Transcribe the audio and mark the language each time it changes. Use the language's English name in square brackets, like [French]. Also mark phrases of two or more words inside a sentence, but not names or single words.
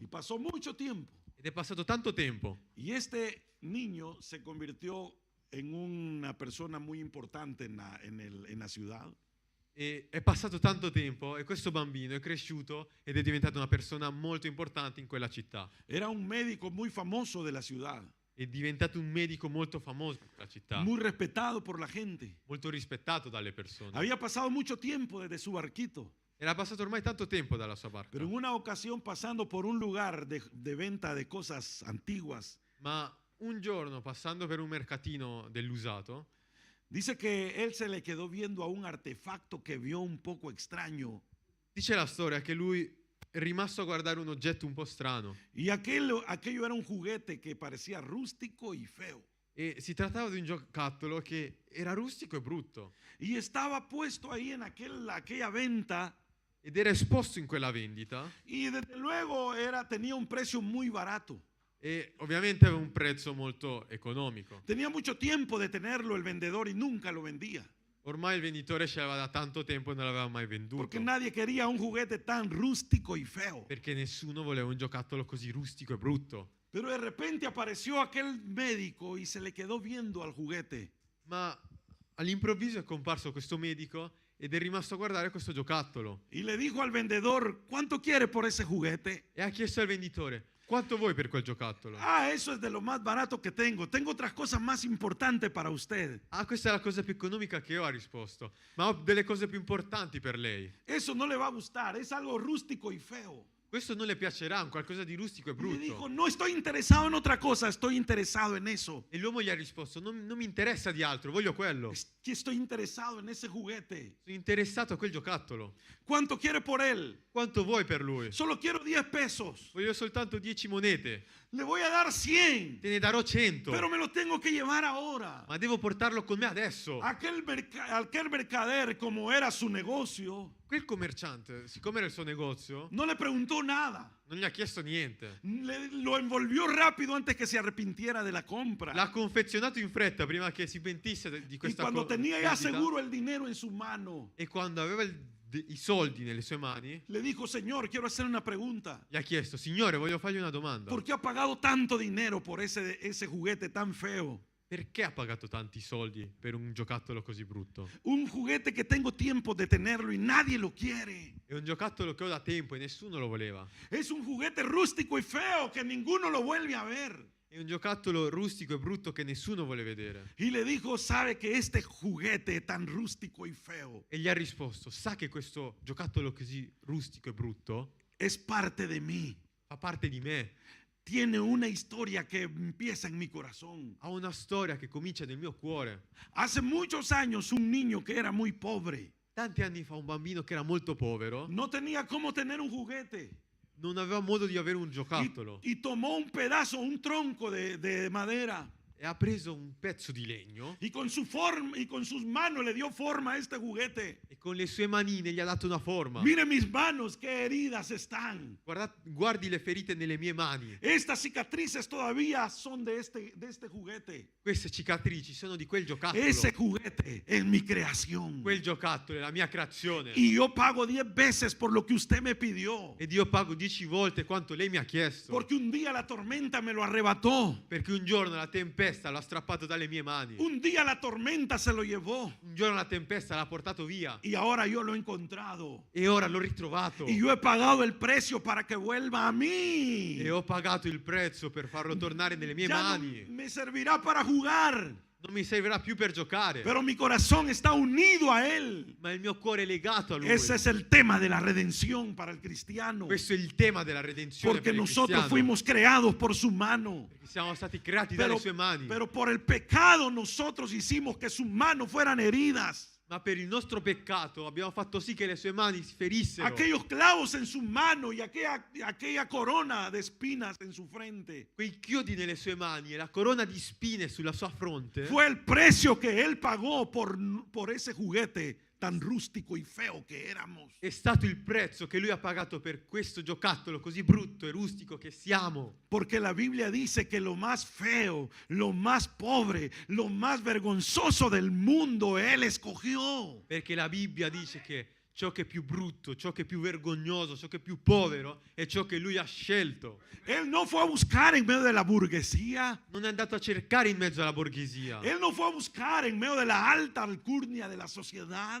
[Spanish] Y pasó mucho tiempo. [Italian] Ed è passato tanto tempo [Spanish] Y este niño se convirtió en una persona muy importante en la ciudad. [Italian] e è passato tanto tempo e questo bambino è cresciuto ed è diventato una persona molto importante in quella città. [Spanish] Era un médico muy famoso de la ciudad. [Italian] È diventato un medico molto famoso nella città, [Spanish] muy respetado por la gente. [Italian] molto rispettato dalle persone. [Spanish] Había pasado mucho tiempo desde su barquito, [Italian] Era passato ormai tanto tempo dalla sua barca, [Spanish] pero en una ocasión pasando por un lugar de venta de cosas antiguas, [Italian] ma un giorno passando per un mercatino dell'usato, [Spanish] dice que él se le quedó viendo a un artefacto que vio un poco extraño. [Italian] dice la storia che lui è rimasto a guardare un oggetto un po' strano [Spanish] Y aquello era un juguete que parecía rústico y feo. [Italian] e si trattava di un giocattolo che era rustico e brutto [Spanish] Y estaba puesto ahí en aquella venta. [Italian] ed era esposto in quella vendita [Spanish] Y desde luego tenía un precio muy barato. [Italian] e ovviamente aveva un prezzo molto economico. [Spanish] Tenía mucho tiempo de tenerlo el vendedor y nunca lo vendía. [Italian] Ormai il venditore ce l'aveva da tanto tempo e non l'aveva mai venduto, [Spanish] Porque nadie quería un juguete tan rústico y feo. [Italian] perché nessuno voleva un giocattolo così rustico e brutto. [Spanish] Pero de repente apareció aquel médico y se le quedó viendo al juguete. [Italian] Ma all'improvviso è comparso questo medico ed è rimasto a guardare questo giocattolo [Spanish] Y le dijo al vendedor, ¿cuánto quiere por ese juguete? [Italian] e ha chiesto al venditore: quanto vuoi per quel giocattolo? [Spanish] Ah, eso es de lo más barato que tengo. Tengo otras cosas más importantes para usted. [Italian] Ah, questa è la cosa più economica che ho, ha risposto. Ma ho delle cose più importanti per lei. [Spanish] Eso no le va a gustar. Es algo rústico y feo. [Italian] Questo non le piacerà, un qualcosa di rustico e [Spanish] Y le dijo, [Italian] brutto. [Spanish] no estoy interesado en otra cosa, estoy interesado en eso. [Italian] E l'uomo gli ha risposto: non mi interessa di altro, voglio quello. [Spanish] Que estoy interesado en ese juguete. [Italian] Sono interessato a quel giocattolo. [Spanish] ¿Cuánto quiere por él? [Italian] Quanto vuoi per lui? [Spanish] Solo quiero 10 pesos. [Italian] Voglio soltanto 10 monete. [Spanish] Le voy a dar 100, [Italian] Te ne darò 100. [Spanish] pero me lo tengo que llevar ahora. [Italian] Ma devo portarlo con me adesso. [Spanish] Aquel mercader, como era su negocio, [Italian] Quel commerciante, siccome era il suo negozio, [Spanish] no le preguntó nada. [Italian] non gli ha chiesto niente. [Spanish] Lo envolvió rápido antes que se arrepintiera de la compra. [Italian] L'ha confezionato in fretta prima che si pentisse di [Spanish] Y [Italian] questa [Spanish] cuando tenía ya [Italian] vendita. [Spanish] seguro el dinero en su mano, [Italian] E quando aveva i soldi nelle sue mani, [Spanish] le dijo, Señor, quiero hacer una pregunta. [Italian] gli ha chiesto: Signore, voglio fargli una domanda. [Spanish] ¿Por qué ha pagado tanto dinero por ese juguete tan feo? [Italian] Perché ha pagato tanti soldi per un giocattolo così brutto? [Spanish] Un juguete que tengo tiempo de tenerlo y nadie lo quiere. [Italian] È un giocattolo che ho da tempo e nessuno lo voleva. [Spanish] Es un juguete rústico y feo que ninguno lo vuelve a ver. [Italian] È un giocattolo rustico e brutto che nessuno vuole vedere. [Spanish] Y le dijo, sabe que este juguete tan rústico y feo [Italian] E gli ha risposto: sa che questo giocattolo così rustico e brutto [Spanish] es parte de mí. [Italian] fa parte di me. [Spanish] Tiene una historia que empieza en mi corazón. [Italian] Ha una storia che comincia nel mio cuore. [Spanish] Hace muchos años un niño que era muy pobre [Italian] Tanti anni fa un bambino che era molto povero [Spanish] no tenía cómo tener un juguete. [Italian] non aveva modo di avere un giocattolo [Spanish] Y tomó un pedazo, un tronco de madera [Italian] e ha preso un pezzo di legno [Spanish] y con sus manos le dio forma a este juguete. [Italian] e con le sue manine gli ha dato una forma. [Spanish] Mire mis manos, qué heridas están. [Italian] Guardi le ferite nelle mie mani. [Spanish] Estas cicatrices todavía son de este juguete. [Italian] Queste cicatrici sono di quel giocattolo. [Spanish] Ese juguete es mi creación. [Italian] Quel giocattolo è la mia creazione. [Spanish] Y yo pago 10 veces por lo que usted me pidió. [Italian] Ed io pago 10 volte quanto lei mi ha chiesto. [Spanish] Porque un día la tormenta me lo arrebató. [Italian] Perché un giorno la tempesta l'ha strappato dalle mie mani. [Spanish] Un día la tormenta se lo llevó. [Italian] Un giorno la tempesta l'ha portato via. [Spanish] Y ahora yo lo he encontrado. [Italian] E ora l'ho ritrovato. [Spanish] Y yo he pagado el precio para que vuelva a mí. [Italian] E ho pagato il prezzo per farlo tornare nelle mie [Spanish] Ya no [Italian] mani. [Spanish] me servirá para jugar. [Italian] Non mi servirà più per giocare. [Spanish] Pero mi corazón está unido a Él. [Italian] Ma il mio cuore è legato a lui. [Spanish] Ese es el tema de la redención para el cristiano. [Italian] Questo è il tema della redenzione [Spanish] Porque [Italian] per il [Spanish] nosotros [Italian] cristiano. [Spanish] fuimos creados por su mano. [Italian] Perché siamo stati creati dalle sue mani. [Spanish] Pero por el pecado nosotros hicimos que sus manos fueran heridas. [Italian] Ma per il nostro peccato abbiamo fatto sì che le sue mani si ferissero. [Spanish] Aquellos clavos en su mano y aquella corona de espinas en su frente. [Italian] Quei chiodi nelle sue mani e la corona di spine sulla sua fronte [Spanish] Fue el precio que Él pagó por ese juguete tan rústico y feo que éramos. [Italian] è stato il prezzo che lui ha pagato per questo giocattolo così brutto e rustico che siamo. [Spanish] Porque la Biblia dice que lo más feo, lo más pobre, lo más vergonzoso del mundo Él escogió. [Italian] Perché la Bibbia dice che ciò che è più brutto, ciò che è più vergognoso, ciò che è più povero è ciò che lui ha scelto. [Spanish] Él no fue a buscar en medio de la burguesía. [Italian] Non è andato a cercare in mezzo alla borghesia. [Spanish] Él no fue a buscar en medio de la alta alcurnia de la sociedad.